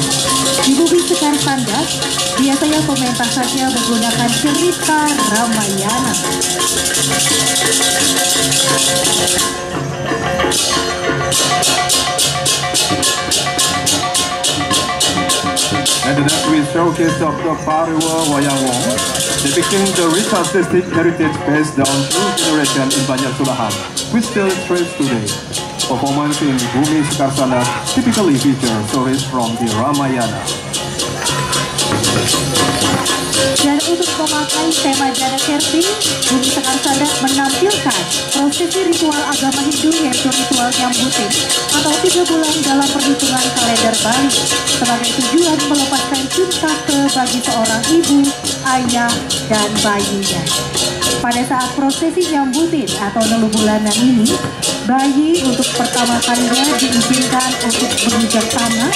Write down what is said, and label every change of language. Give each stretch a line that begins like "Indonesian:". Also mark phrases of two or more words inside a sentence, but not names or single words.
Indonesian: Di Bumi Sekar Sandat, biasanya pementasannya menggunakan cerita Ramayana.
English: And the next we showcase Dr. Parwo Wayang Wong, depicting the rich artistic heritage passed down through generations in Banjar Sulahan, which still thrives today. Performance in Bumi Sekar Sandat typically features stories from the Ramayana.
Indonesian: Dan untuk memakai tema Jana Kerti, Bumi Sekar Sandat menampilkan prosesi ritual agama Hindu yaitu ritual Nyambutin atau 3 bulan dalam perhitungan kalender Bali sebagai tujuan melepaskan cinta bagi seorang ibu, ayah, dan bayinya. Pada saat prosesi Nyambutin atau Nelu Bulanan ini, bayi untuk pertama kalinya diizinkan untuk menginjak tanah.